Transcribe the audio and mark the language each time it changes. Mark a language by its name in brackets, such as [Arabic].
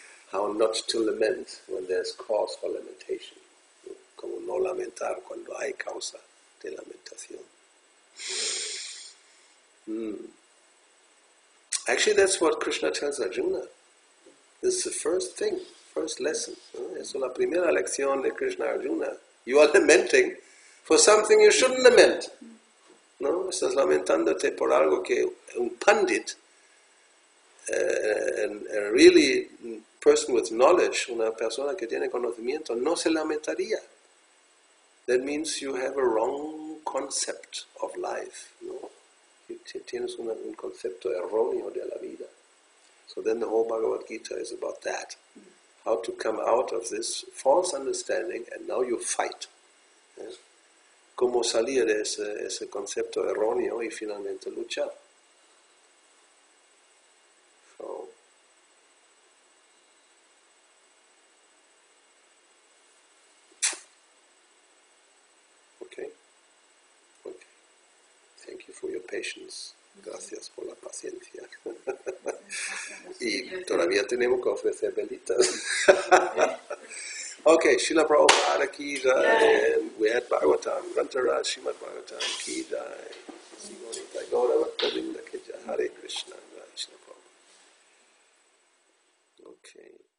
[English] How not to lament when there's cause for lamentation. [Spanish] Como no lamentar cuando hay causa de lamentación. [English] Actually, that's what Krishna tells Arjuna. This is the first thing, first lesson. [Spanish] Eso es la primera lección de Krishna Arjuna. [English] You are lamenting for something you shouldn't lament. [Spanish] ¿No? Estás lamentándote por algo que un pundit, [English] a really person with knowledge, [Spanish] una persona que tiene conocimiento, no se lamentaría. [English] That means you have a wrong concept of life. [Spanish] ¿No? Tienes un concepto erróneo de la vida. [English] So then the whole Bhagavad Gita is about that. How to come out of this false understanding, and now you fight. ¿Eh? [Spanish] Cómo salir de ese concepto erróneo y finalmente luchar. [English] So, okay. Thank you for your patience. [Spanish] Gracias por la paciencia. Y todavía tenemos que ofrecer velitas. [English] Okay, Srila Prabhupada ki jai, and we had Bhagavatam, Grantharaj, Srimad Bhagavatam ki jai, Sigonita Gauravani ki jai, Hare Krishna, Srila Prabhupada. Okay.